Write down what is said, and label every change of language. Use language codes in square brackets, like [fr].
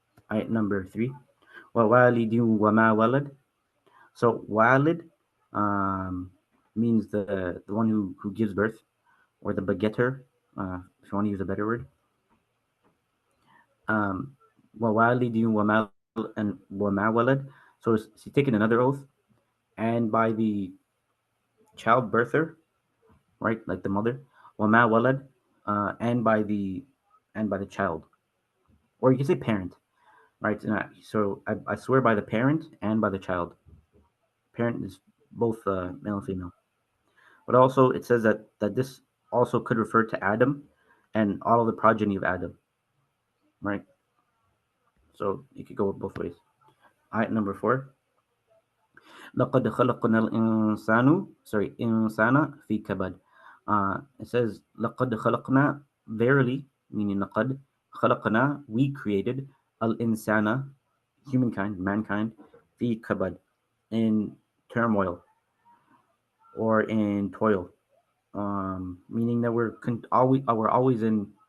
[en] Ayat number 3. [ar] وَوَالِدٍ وَمَا وَلَدٍ. [en] So walid means the one who gives birth, or the begetter, if you want to use a better word. [ar] Um, وَوَالِدٍ وَمَا وَلَدٍ. [en] So he's taken another oath, and by the childbirther, right, like the mother, [ar] وَمَا وَلَدٍ, [en] and by the child, or you can say parent, right? So I swear by the parent and by the child. Parent is both male and female. But also it says that this also could refer to Adam and all of the progeny of Adam, right? So you could go both ways. Ayat number 4. [ar] لَقَدْ خَلَقْنَا الْإِنسَانُ [en] sorry [ar] إِنسَانَ فِي كَبَدٍ. [en] It says [ar] لَقَدْ خَلَقْنَا, [en] verily, meaning لَقَدْ خَلَقْنَا, we created, al-insana, humankind, mankind, fi kabad, in turmoil or in toil, meaning that we're always in.